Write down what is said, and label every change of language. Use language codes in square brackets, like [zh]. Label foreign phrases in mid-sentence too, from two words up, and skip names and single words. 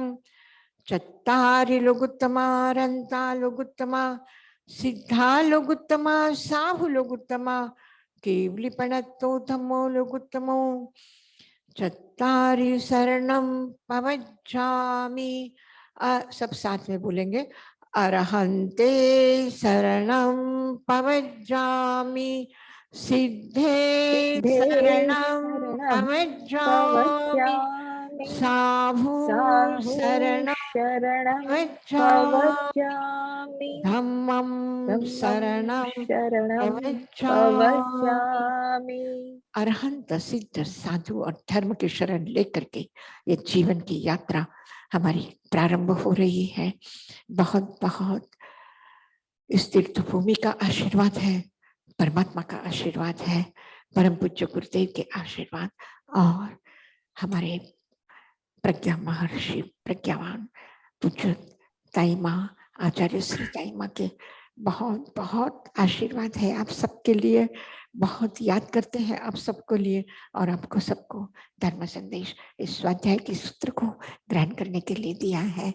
[pra] चत्तारि लोगुत्तमा, अरहंता लोगुत्तमा, सिद्धा लोगुत्तमा, साहु लोगुत्तमा, केवली पणत्तु थमो लोगुत्तमो। चत्तारि शरणं पवज्जामि, [hi] सब साथ में बोलेंगे। [pra] अरहंते शरणं पवज्जामि, सिद्धे शरणं पवज्जामि, साहु शरणं पवज्जामि, धम्मं शरणं पवज्जामि। [hi] अरहंत सिद्ध साधु और धर्म की शरण लेकर के ये जीवन की यात्रा हमारी प्रारंभ हो रही है। बहुत बहुत इस तीर्थ भूमि का आशीर्वाद है, परमात्मा का आशीर्वाद है, परम पूज्य गुरुदेव के आशीर्वाद, और हमारे प्रज्ञा महर्षि प्रज्ञावान पूज्य ताई माँ आचार्य श्री ताई माँ के बहुत बहुत आशीर्वाद है आप सबके लिए, बहुत याद करते हैं आप सबको लिए, और आपको सबको धर्म संदेश इस स्वाध्याय के सूत्र को ग्रहण करने के लिए दिया है।